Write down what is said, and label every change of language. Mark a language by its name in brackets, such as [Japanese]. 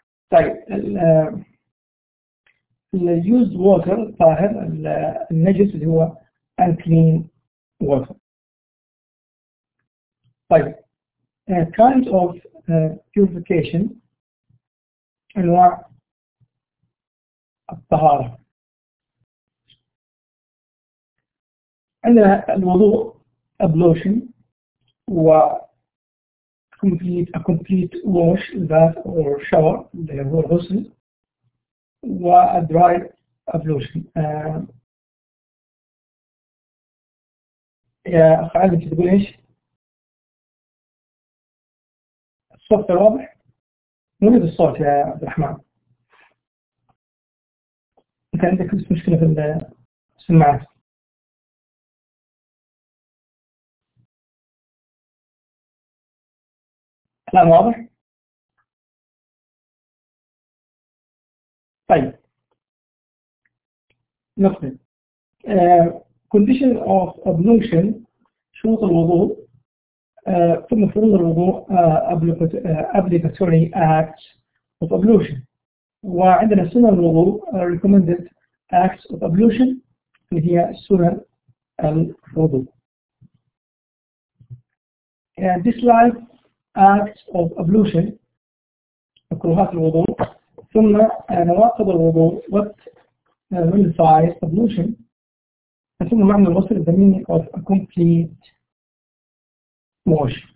[Arabic] طيب ال [English] used water [Arabic] طاهر، النجس اللي هو [English] unclean water. [Arabic] طيب [English] kind of purification [Arabic] أنواع الطهارة. عندنا الوضوء [English] ablution و complete a complete wash bath or shower [Arabic] اللي هو الغسل [English] و a dry ablution. [Arabic] يا أخ علي أنت تقول إيش؟ الصوت الرابع؟ نريد الصوت يا عبد الرحمن. أنت عندك مشكلة في السماعات. الآن واضح؟ طيب نقبل. [English] Condition of ablution [Arabic] شروط الوضوء. ثم فروض الوضوء [English] obligatory acts of ablution. [Arabic] وعندنا سنة الوضوء [English] recommended acts of ablution [Arabic] اللي هي سنة الوضوء. [English] And this live acts of ablution, [Arabic] مكروهات الوضوء, ثم نواقض الوضوء, [English] what nullifies ablution, [Arabic] ثم معنى الغسل, [English] the meaning of a complete wash.